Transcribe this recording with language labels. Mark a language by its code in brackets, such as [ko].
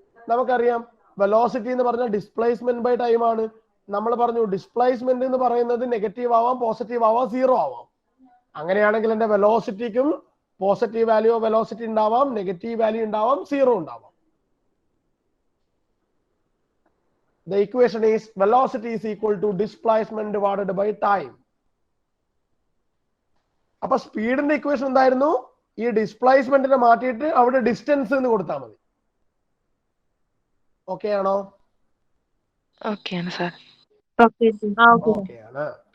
[ml] നമുക്കറിയാം വെലോസിറ്റി എന്ന് പറഞ്ഞാൽ ഡിസ്പ്ലേസ്മെന്റ് ബൈ ടൈം ആണ്. നമ്മൾ പറഞ്ഞു ഡിസ്പ്ലേസ്മെന്റ് എന്ന് പറയുന്നത് നെഗറ്റീവ് ആവാം, പോസിറ്റീവ് ആവാം, സീറോ ആവാം. അങ്ങനെയാണെങ്കിൽ എന്റെ വെലോസിറ്റിക്കും പോസിറ്റീവ് വാല്യൂ ഓഫ് വെലോസിറ്റി ഉണ്ടാവാം, നെഗറ്റീവ് വാല്യൂ ഉണ്ടാവാം, സീറോ ഉണ്ടാവാം. [en] The equation is velocity is equal to displacement divided by time. [ml] അപ്പൊ സ്പീഡിന്റെ ഇക്വേഷൻ എന്തായിരുന്നു? ഈ ഡിസ്പ്ലേസ്മെന്റിനെ മാറ്റിയിട്ട് അവിടെ ഡിസ്റ്റൻസ് എന്ന് കൊടുത്താൽ മതി. ഓക്കെ ആണോ? ഓക്കെ ആണ് സർ. ഓക്കെ ആണ്.